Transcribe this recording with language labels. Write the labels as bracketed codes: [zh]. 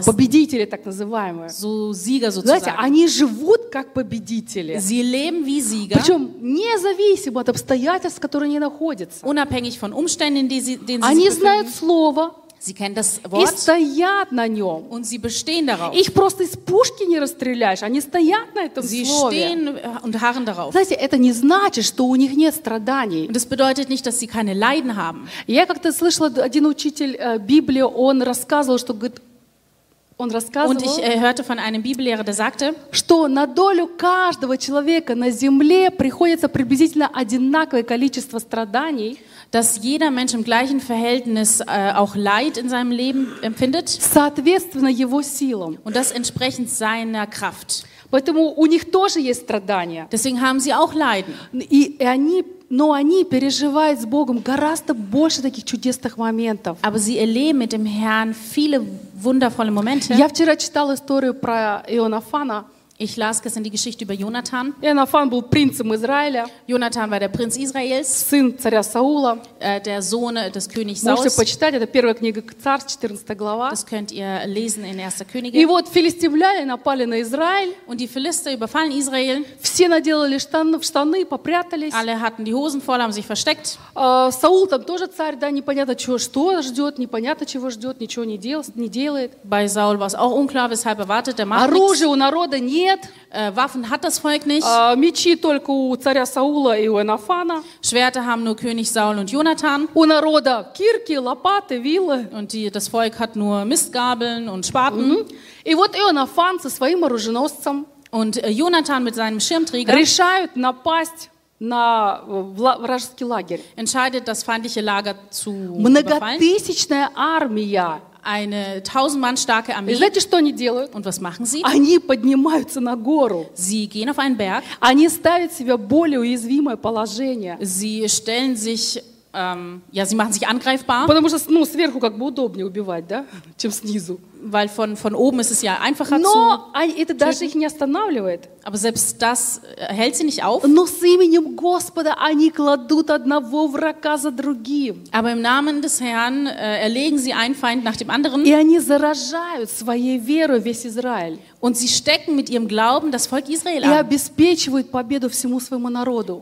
[ru] А, победители, так называемые. [de] So Sieger, sozusagen. [ru] Они живут как победители. [de] Sie leben wie Sieger. [ru] Причем независимо от обстоятельств, в которых они находятся. [de] Unabhängig von Umständen, in denen sie befinden. [ru] Они знают слово. [de] Sie kennen das Wort. [ru] И стоят на нем. [de] Und sie bestehen darauf. [ru] Их просто из пушки не расстреляешь. Они стоят на этом [de] sie [ru] слове. [de] Sie stehen und harren darauf. [ru] Знаете, это не значит, что у них нет страданий. [de] Und das bedeutet nicht, dass sie keine Leiden haben. [ru] Я как-то слышала, один учитель Библии, он рассказывал, что говорит, Он рассказывал, [de] und ich hörte von einem Bibellehrer, der sagte, [ru] что на долю каждого человека на земле приходится приблизительно одинаковое количество страданий, [de] dass jeder Mensch im gleichen Verhältnis auch Leid in seinem Leben empfindet, [ru] соответственно его силам, [de] und das entsprechend seiner Kraft. [ru] Поэтому у них тоже есть страдания. [de] Deswegen haben sie auch Leiden. [ru] Но они переживают с Богом гораздо больше таких чудесных моментов. [de] Aber sie erleben mit dem Herrn viele wundervolle Momente. [ru] Я вчера читала историю про Иоаннафана. [de] Ich las gestern die Geschichte über Jonathan. [ru] Jonathan был принцем Израиля. [de] Jonathan war der Prinz Israels. [ru] Сын царя Саула. [de] Der Sohn des Königs Sauls. [ru] Можете почитать, это первая книга Царств, 14 глава. [de] Das könnt ihr lesen in 1. Könige. [ru] И вот филистимляне напали на Израиль. [de] Und die Philister überfallen Israel. [ru] Все наделали штаны, попрятались. [de] Alle hatten die Hosen voll, haben sich versteckt. [ru] Саул там тоже царь, да, непонятно чего, что ждет, непонятно чего ждет, ничего не делает, не делает. [de] Bei Saul war es auch unklar, weshalb er wartet. Er macht [ru] оружие [de] nichts. [ru] У народа нет. [de] Waffen hat das Volk nicht. [ru] Мечи только у царя Саула и у Йонафана. [de] Schwerter haben nur König Saul und Jonathan. [ru] У народа кирки, лопаты, вилы. [de] Und das Volk hat nur Mistgabeln und Spaten. [ru] И вот Йонафан со своим оруженосцем. [de] Und Jonathan mit seinem Schirmträger. [ru] Решают напасть на вражеский лагерь. [de] Entscheidet das feindliche Lager zu befallen. [ru] Многотысячная армия. [de] Eine 1000 Mann starke Armee. [ru] Знаете, что они делают? [de] Und was machen sie? [ru] Они поднимаются на гору. [de] Sie gehen auf einen Berg. [ru] Они ставят себя в более уязвимое положение. [de] Sie stellen sich, ja, sie machen sich angreifbar. [ru] Потому что, ну, сверху как бы удобнее убивать, да, чем снизу. [de] Weil von oben ist es ja einfacher. [ru] Но [de] zu [ru] они, это даже их не останавливает. [de] Aber selbst das hält sie nicht auf. [ru] Но с именем Господа они кладут одного врага за другим. [de] Aber im Namen des Herrn erlegen sie einen Feind nach dem anderen. [ru] И они заражают своей верой весь Израиль. [de] Und sie stecken mit ihrem Glauben das Volk Israel an. [ru] И обеспечивают победу всему своему народу.